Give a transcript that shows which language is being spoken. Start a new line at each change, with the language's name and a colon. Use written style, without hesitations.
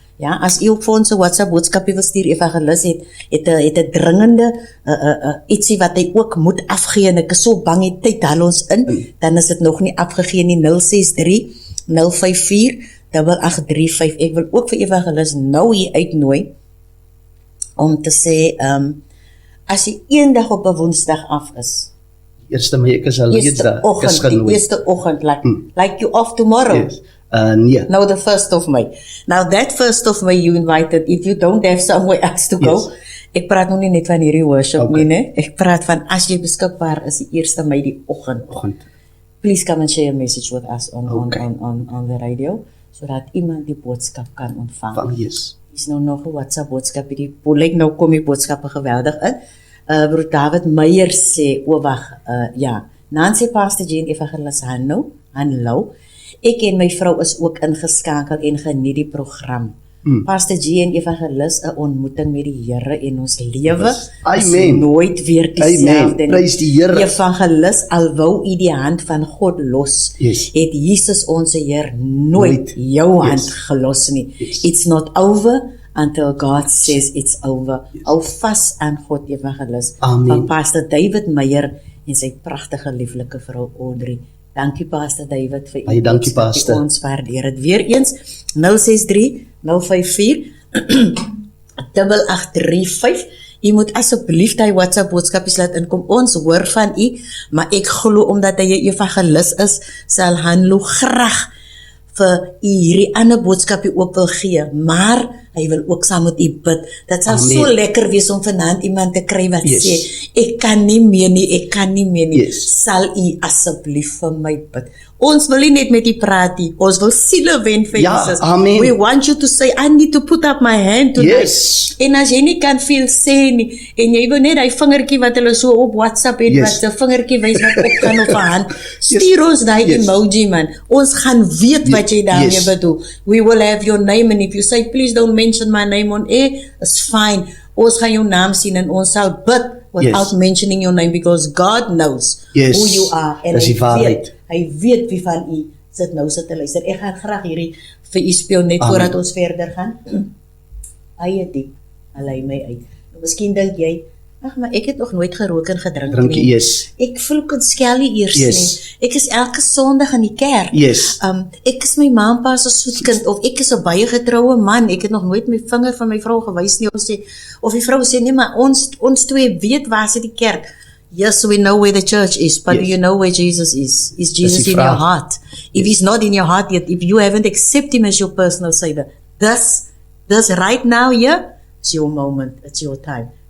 Afrikaans: Ja, as u ook vir ons 'n WhatsApp boodskapie wil stuur, Evangelis het 'n dringende ietsie wat hy ook moet afgee en ek is so bang die tyd haal ons in, dan is dit nog nie afgegee nie. 063 054 8835. Ek wil ook vir Evangelis nou hier uitnooi om te sê, as jy eendag op 'n Woensdag af is, Eerste Mei, ek is al reeds daar. Ek is die genooi. eerste oggend,
English: like you off tomorrow. Yes.
Afrikaans: Nee.
English: No, the 1st of May. Now that 1st of May you invited, if you don't have somewhere else to go, Yes.
Afrikaans: ek praat nog nie net van hierdie worship
English: Okay.
Afrikaans: nie, ne? Ek praat van as jy beskikbaar is die 1 Mei die oggend.
English: Please come and share a message with us on the radio,
Afrikaans: sodat iemand die boodskap kan ontvang. Van yes. Is nou nog 'n WhatsApp boodskap hierdie lyk nou kom die boodskappe geweldig in. Broer David Meyer sê, wag, ja, Nancy Pastor Jean Evangelis Hanlou. Ek en my vrou is ook ingeskakel en geniet die program. Pastor G en Evangelis, 'n ontmoeting met die Here in ons lewe is Amen. nooit weer dieselfde Amen. nie. Prys die Here. Evangelis, al wou u die hand van God los,
English: Yes.
Afrikaans: het Jesus ons Heer nooit jou hand gelos nie.
English: Yes. It's not over until God says it's over.
Afrikaans: Hou vas aan God, Evangelis. Amen. Van Pastor David Meyer en sy pragtige lieflike vrou Audrey. Dankie Pastor David vir Baie dankie, boodskap. Pastor. Ons waardeer dit weer eens. 063 054 8835. U moet asseblief die WhatsApp boodskapies laat inkom. Ons hoor van u, maar ek glo omdat hy 'n evangelis is, sal Hanlo graag vir u hierdie ander boodskapie ook wil gee, maar hy wil ook saam met u bid. Dit sal so lekker wees om vanaand iemand te kry wat
English: Yes.
Afrikaans: sê, ek kan nie meer nie,
English: Yes.
Afrikaans: sal u asseblief vir my bid. Ons wil nie net met u praat nie, ons wil siele wen vir Ja, Jesus. amen.
English: We want you to say, I need to put up my hand tonight. Yes.
Afrikaans: En as jy nie kan veel sê nie, en jy wil net die vingertjie wat hulle so op WhatsApp het,
English: Yes.
Afrikaans: wat 'n vingertjie wys wat opgaan of 'n hand, stuur ons die
English: Yes.
Afrikaans: emoji man. Ons gaan weet wat jy daarmee
English: Yes.
Afrikaans: bedoel.
English: We will have your name, and if you say, please don't mention my name on air, it's fine.
Afrikaans: Ons gaan jou naam sien en ons sal bid
English: without mentioning your name, because God knows Yes. who you are.
Afrikaans: En Dis die waarheid. hy weet wie van u sit te luister. Ek gaan graag hierdie vir u speel net Amen. voordat ons verder gaan. Baie diep, lei my uit. Nou, miskien dink jy, ag maar ek het nog nooit gerook en gedrink Drink nie.
English: yes.
Afrikaans: Ek voel ek kan skel nie eers
English: Yes.
Afrikaans: nie. Ek is elke Sondag in die kerk.
English: Yes.
Afrikaans: Ek is my ma en pa se soetkind, of ek is 'n baie getroue man. Ek het nog nooit my vinger van my vrou gewys nie. Of die vrou sê nee, maar ons twee weet waar is die kerk.
English: Yes, we know where the church is, but do you know where Jesus is? Is Jesus in your heart? If he's not in your heart yet, if you haven't accepted him as your personal savior, this right now here, it's your moment, it's your time.